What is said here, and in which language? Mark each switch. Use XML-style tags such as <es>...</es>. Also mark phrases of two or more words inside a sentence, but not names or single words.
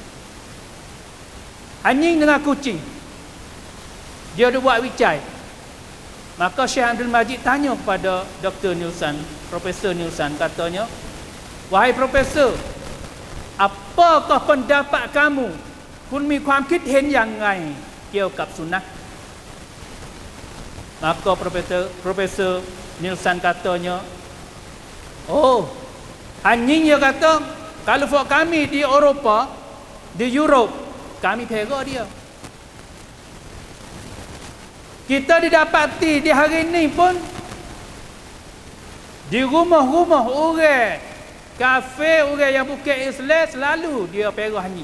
<ms>Anjing dengan kucing. Dia ada buat wicai. Maka Syekh Abdul Majid tanya kepada Dr. Nielsen, Profesor Nielsen, katanya, wahai Profesor, apakah pendapat kamu?</ms> <th>Kun mi ความคิดเห็นอย่างไรเกี่ยวกับสุนัข?</th> <ms>Maka Profesor Nielsen katanya, anjing dia kata, kalau buat kami di Eropah, di Europe, kami pegang dia. Kita didapati di hari ini pun di rumah-rumah orang Kafir, orang yang bukan Islam, selalu dia perah anjing.</ms>